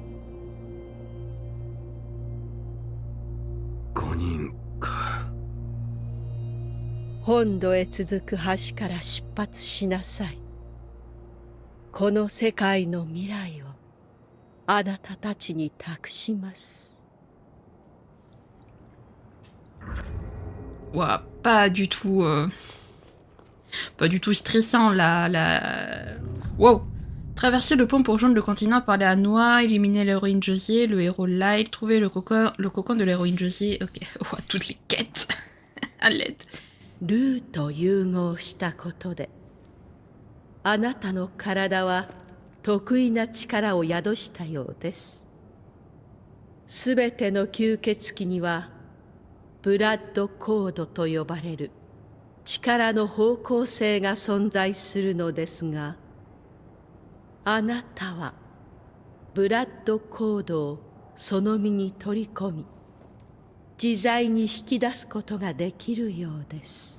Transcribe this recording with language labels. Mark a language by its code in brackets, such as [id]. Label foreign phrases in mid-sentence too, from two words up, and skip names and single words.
[ja] 5 人か。本土へ続く橋から出発しなさい。この世界の未来をあなたたちに託します。 [fr] Ouah, pas du tout stressant Wow, Traverser le pont pour rejoindre le continent, parler à Noah, éliminer l'héroïne Josie, le héros Lyle, trouver le cocon de l'héroïne Josie. Ok, oh, toutes les quêtes. À l'aide. [ja] ルーと融合したことであなたの体は得意な力を宿したようです。すべての吸血鬼にはブラッドコードと呼ばれる力の方向性が存在するのですが、あなたはブラッドコードをその身に取り込み、自在に引き出すことができるようです。